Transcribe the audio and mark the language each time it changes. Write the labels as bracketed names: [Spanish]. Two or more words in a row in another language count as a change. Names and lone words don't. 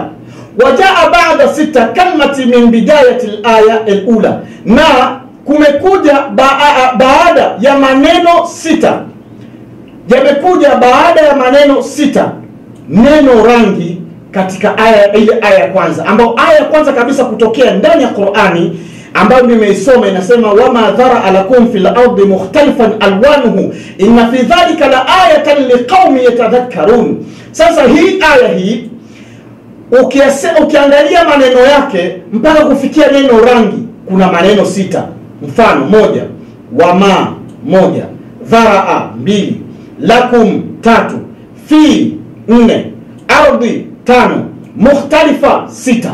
[Arabic] وجاء بعد 6 كلمات من بداية الآية الأولى, [Swahili] na kumekuja baada ya maneno 6, yamekuja baada ya maneno 6 neno rangi katika aya ile aya ya kwanza, ambayo aya ya kwanza kabisa kutokea ndani ya Qur'ani ambayo nimeisoma inasema [Arabic] وما ذرأ لكم في الأرض مختلفا ألوانه إن في ذلك لآية لقوم يتذكرون. [Swahili] Sasa hii aya hii ukiangalia maneno yake mpaka kufikia neno rangi kuna maneno 6. Mfano: 1, wama 1, dharaa 2, lakum 3, fi 4, ardi 5, mukhtalifa 6.